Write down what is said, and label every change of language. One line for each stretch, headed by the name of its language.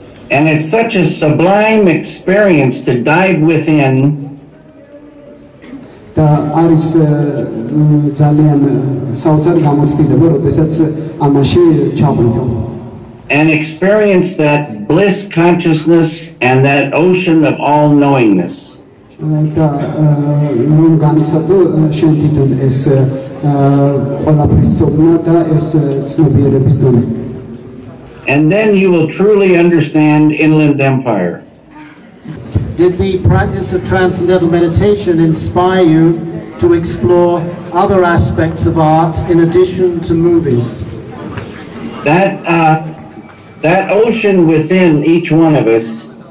English: And it's such a sublime experience to dive within.
Georgian: და არის ძალიან საოცარი გამოცდილება, როდესაც ამაში ჩაღვიდო.
English: And experience that bliss consciousness and that ocean of all knowingness.
Georgian: და რომ განიცადო შენ თვითონ ეს ყველაფრის ცოდნა და ეს ცნობიერების დონე.
English: And then you will truly understand Inland Empire. Did the practice of transcendental meditation inspire you to explore other aspects of art in addition to movies? That ocean within each one of us